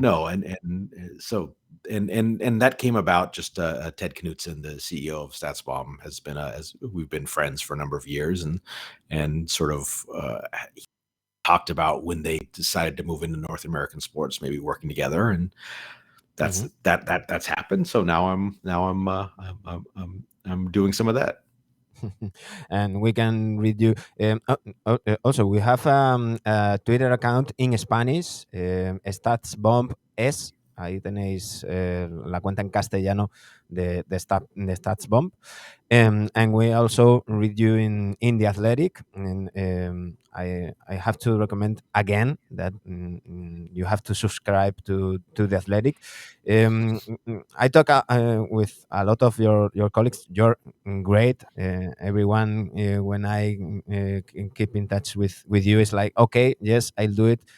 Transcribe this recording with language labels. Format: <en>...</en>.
<en>no, so and that came about just Ted Knutson, the CEO of StatsBomb, has been as we've been friends for a number of years, and sort of talked about when they decided to move into North American sports, maybe working together, and mhm. that's happened. So I'm doing some of that. And we can read you. Also, we have a Twitter account in Spanish, StatsBomb S.</en> <es>Ahí tenéis la cuenta en castellano de StatsBomb.</es> <en>And we also read you in the Athletic, and I have to recommend again that you have to subscribe to the Athletic. I talk with a lot of your colleagues. You're great. Everyone, when I keep in touch with you, is like, okay, yes, I'll do it.</en>